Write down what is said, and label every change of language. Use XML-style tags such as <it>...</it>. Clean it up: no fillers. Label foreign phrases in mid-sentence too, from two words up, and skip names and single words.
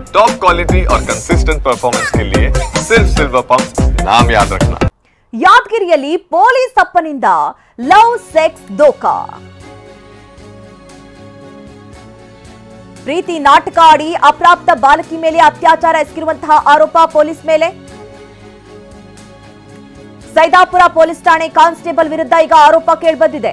<en>top quality</en> <hi>और</hi> <en>consistent performance</en> <hi>के लिए सिर्फ सिल्वर पंप नाम याद रखना।</hi> <kn>ಯಾದಗಿರಿಯಲ್ಲಿ ಪೊಲೀಸ್ ಅಪ್ಪನಿಂದ ಲವ್ ಸೆಕ್ಸ್ ದೋಖಾ. ಪ್ರೀತಿ ನಾಟಕ ಆಡಿ ಅಪ್ರಾಪ್ತ ಬಾಲಕಿ ಮೇಲೆ ಅತ್ಯಾಚಾರ ಎಸಗಿರುವಂತಹ ಆರೋಪ ಪೊಲೀಸ್ ಮೇಲೆ. ಸೈದಾಪುರ ಪೊಲೀಸ್ ಠಾಣೆ ಕಾನ್ಸ್ಟೇಬಲ್ ವಿರುದ್ಧ ಈಗ ಆರೋಪ ಕೇಳಿಬಂದಿದೆ.</kn>